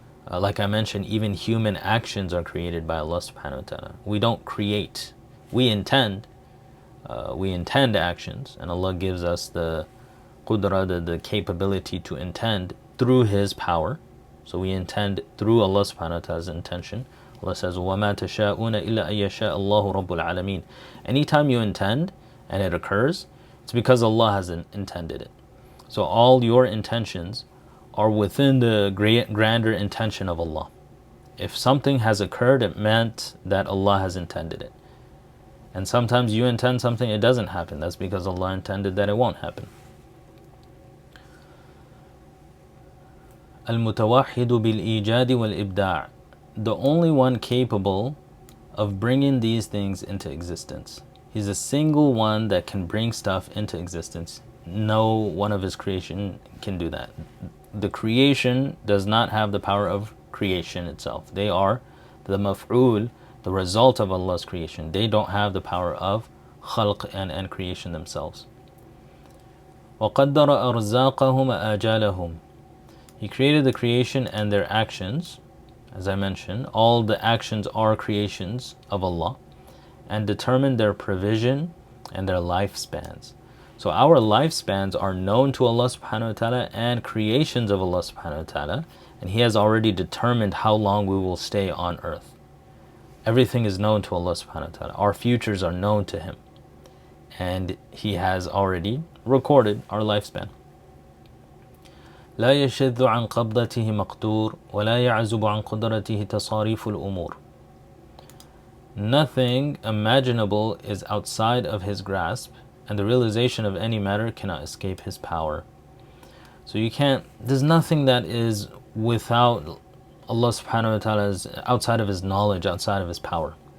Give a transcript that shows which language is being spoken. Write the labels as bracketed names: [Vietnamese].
[English] Like I mentioned, even human actions are created by Allah subhanahu wa ta'ala. We don't create. We intend actions, and Allah gives us the qudra, the capability to intend through His power. So we intend through Allah subhanahu wa ta'ala's intention. Allah says, [Arabic] وَمَا تَشَاءُونَ إِلَّا أَن يَشَاءَ اللَّهُ رَبُّ الْعَالَمِينَ. [English] Anytime you intend and it occurs, it's because Allah has intended it. So all your intentions are within the grander intention of Allah. If something has occurred, it meant that Allah has intended it. And sometimes you intend something, it doesn't happen. That's because Allah intended that it won't happen. [Arabic] المتوحد بالإيجاد والإبداع. [English] The only one capable of bringing these things into existence. He's a single one that can bring stuff into existence. No one of His creation can do that. The creation does not have the power of creation itself. They are the maf'ul, the result of Allah's creation. They don't have the power of khalq and creation themselves. [Arabic] وَقَدَّرَ أَرْزَاقَهُمْ وَآجَالَهُمْ. [English] He created the creation and their actions. As I mentioned, all the actions are creations of Allah, and determined their provision and their lifespans. So our lifespans are known to Allah subhanahu wa ta'ala and creations of Allah subhanahu wa ta'ala, and He has already determined how long we will stay on earth. Everything is known to Allah subhanahu wa ta'ala. Our futures are known to Him, and He has already recorded our lifespan. [Arabic] لا يشذ عن قبضته مقدور ولا يعزب عن قدرته تصاريف الأمور. [English] Nothing imaginable is outside of His grasp, and the realization of any matter cannot escape His power. So there's nothing that is without Allah subhanahu wa ta'ala's, outside of His knowledge, outside of His power.